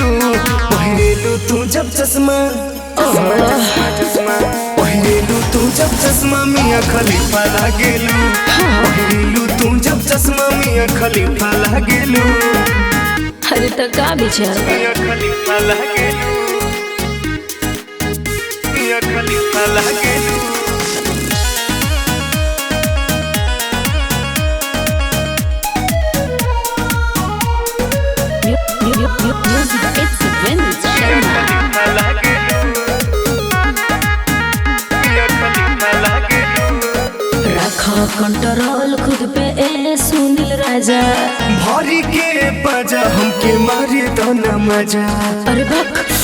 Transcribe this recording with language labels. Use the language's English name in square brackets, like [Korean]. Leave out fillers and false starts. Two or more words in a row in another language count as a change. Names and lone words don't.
[Bhojpuri] पहिरेलू तू जब चश्मा, चश्मा चश्मा पहिरेलू तू जब चश्मा मिया खलीफा लागेलू। पहिरेलू तू जब चश्मा मिया खलीफा लागेलू। अरे तो का विचार बा? मिया खलीफा लागेलू, मिया खलीफा लागेलू। [English] Music, it's a vintage [Bhojpuri] खलीफा लागेलू, मिया खलीफा लागेलू। रखो कंट्रोल खुद पे ए सुनील राजा। भरी के बजा हमके मारे तो न मजा। अरे बक